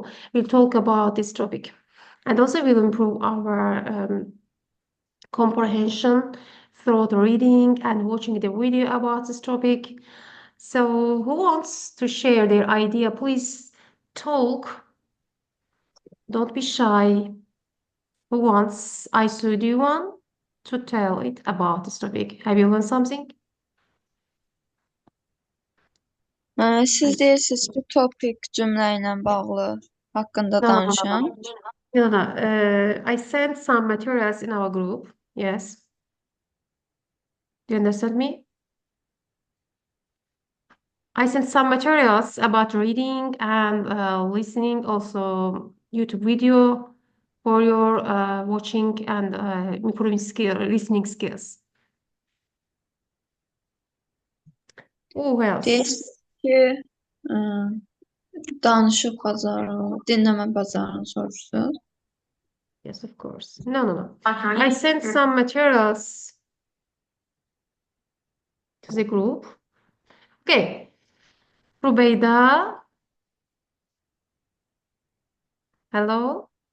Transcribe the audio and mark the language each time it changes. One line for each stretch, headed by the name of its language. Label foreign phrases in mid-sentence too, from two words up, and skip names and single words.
English: We'll talk about this topic, and also we'll improve our comprehension through the reading and watching the video about this topic. So who wants to share their idea? Please talk. Don't be shy. Who wants? Aysu, do you want to tell it about this topic? Have you learned something?
Azerbaijani: Siz deyirsiniz bu topik cümlə ilə bağlı haqqında danışın.
English: No. I sent some materials in our group. Yes. Do you understand me? I sent some materials about reading and listening, also YouTube video for your watching and improving listening skills. Who else?
Azerbaijani: Deyirsiniz ki, danışıq bacarığı, dinləmə bacarığını soruşsunuz.
English: Yes, of course. No. I sent some materials to the group. Okay. Rubeyda. Hello.